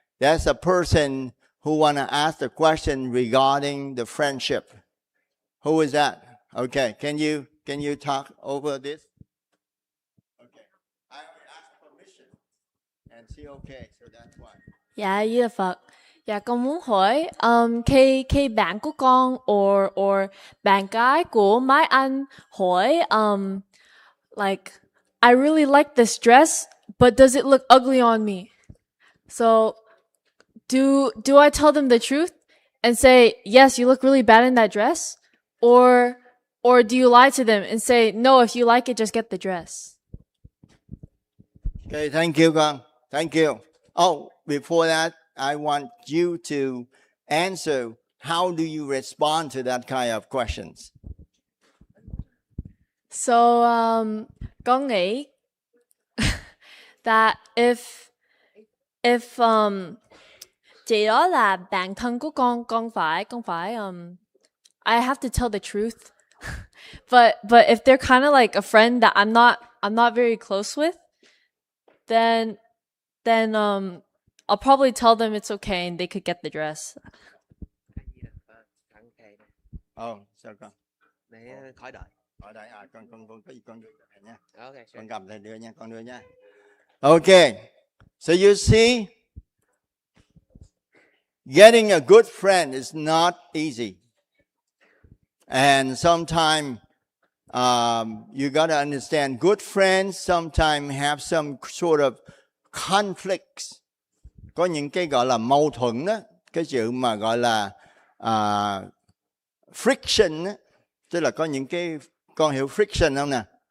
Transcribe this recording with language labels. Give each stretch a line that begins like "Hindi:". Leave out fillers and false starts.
English: That's a person who want to ask the question regarding the friendship. Who is that? Okay, can you talk over this? Okay. I asked permission and she okay, so that's why.
Vietnamese: Dạ, Di Đà Phật. Dạ, con muốn hỏi khi bạn của con or bạn gái của mấy anh hỏi
English: like I really like this dress, but does it look ugly on me? So do I tell them the truth and say, yes, you look really bad in that dress? Or do you lie to them and say, no, if you like it, just get the dress? Okay, thank you, con. Thank you. Oh, before that, I want you to answer, how do you respond to that kind of questions? So con nghĩ that if chị đó là bạn thân của con phải I have to tell the truth. but if they're kind of like a friend that I'm not very close with, then I'll probably tell them it's okay and they could get the dress.
Vietnamese: Oh, sao con? Để khỏi đợi. Ở đây con có gì con đưa cho thầy nha.
English: Okay, sure.
Vietnamese: Con cầm thầy đưa nha, con đưa nha.
English: Okay. So you see, getting a good friend is not easy. And sometimes you got to understand, good friends sometimes have some sort of conflicts.
Vietnamese: Có những cái gọi là mâu thuẫn đó, cái sự mà gọi là friction đó. Tức là có những cái, con hiểu friction không nè?